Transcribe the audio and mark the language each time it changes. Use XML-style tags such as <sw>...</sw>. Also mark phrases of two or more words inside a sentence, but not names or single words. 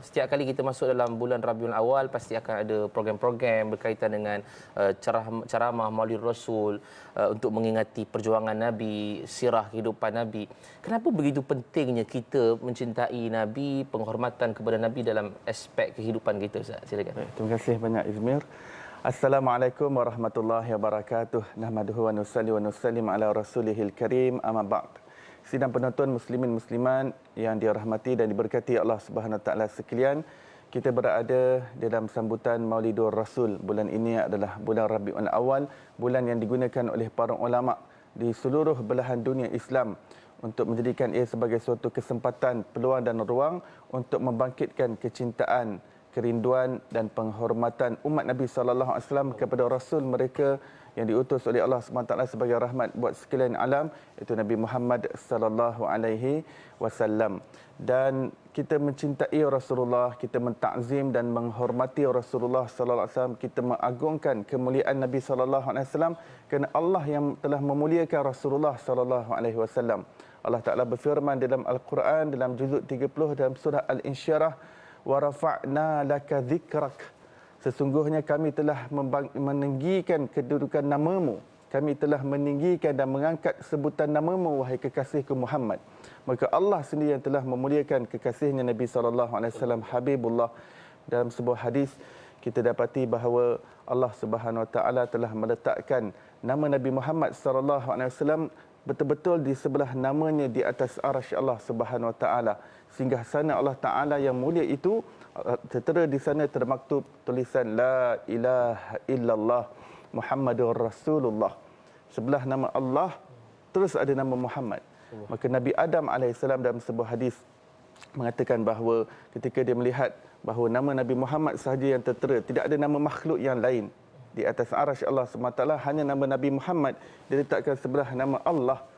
<ms>Setiap kali kita masuk dalam bulan Rabiul Awal pasti akan ada program-program berkaitan dengan ceramah Maulid Rasul untuk mengingati perjuangan Nabi, sirah kehidupan Nabi. Kenapa begitu pentingnya kita mencintai Nabi, penghormatan kepada Nabi dalam aspek kehidupan kita Ustaz? Silakan. Terima kasih banyak Izmir.</ms> <ar>السلام عليكم ورحمة الله وبركاته. نحمده ونصلي ونسلم على رسوله الكريم. أما بعد.</ar> <ms>Sidang penonton muslimin musliman yang dirahmati dan diberkati Allah</ms> <ar>سبحانه وتعالى</ar> <ms>sekalian. Kita berada dalam sambutan Maulidur Rasul. Bulan ini adalah bulan Rabiul Awal, bulan yang digunakan oleh para ulama di seluruh belahan dunia Islam untuk menjadikan ia sebagai suatu kesempatan, peluang dan ruang untuk membangkitkan kecintaan, kerinduan dan penghormatan umat Nabi</ms> <ar>صلى الله عليه وسلم</ar> <ms>kepada rasul mereka yang diutus oleh Allah SWT sebagai rahmat buat sekalian alam, iaitu Nabi Muhammad</ms> <ar>صلى الله عليه وسلم.</ar> <ms>Dan kita mencintai Rasulullah, kita mentakzim dan menghormati Rasulullah</ms> <ar>صلى الله عليه وسلم,</ar> <ms>kita mengagungkan kemuliaan Nabi</ms> <ar>صلى الله عليه وسلم</ar> <ms>kerana Allah yang telah memuliakan Rasulullah</ms> <ar>صلى الله عليه وسلم.</ar> <ms>Allah Taala berfirman dalam Al-Quran dalam juzuk 30 dalam surah Al-Insyirah,</ms> <ar>ورفعنا لك ذكرك.</ar> <ms>Sesungguhnya kami telah meninggikan kedudukan namamu. Kami telah meninggikan dan mengangkat sebutan namamu, wahai kekasihku Muhammad. Maka Allah sendiri yang telah memuliakan kekasihnya Nabi SAW, Habibullah. Dalam sebuah hadis, kita dapati bahawa Allah</ms> <ar>سبحانه وتعالى</ar> <ms>telah meletakkan nama Nabi Muhammad SAW betul-betul di sebelah namanya di atas arasy Allah</ms> <ar>سبحانه وتعالى.</ar> <ms>Sehingga sana Allah Taala yang mulia itu, tertera di sana termaktub tulisan</ms> <ar>لا إله إلا الله محمد رسول الله.</ar> <ms>Sebelah nama Allah terus ada nama Muhammad. Maka Nabi Adam alaihissalam dalam sebuah hadis mengatakan bahawa ketika dia melihat bahawa nama Nabi Muhammad sahaja yang tertera, tidak ada nama makhluk yang lain di atas arasy Allah SWT, hanya nama Nabi Muhammad diletakkan sebelah nama Allah.</ms>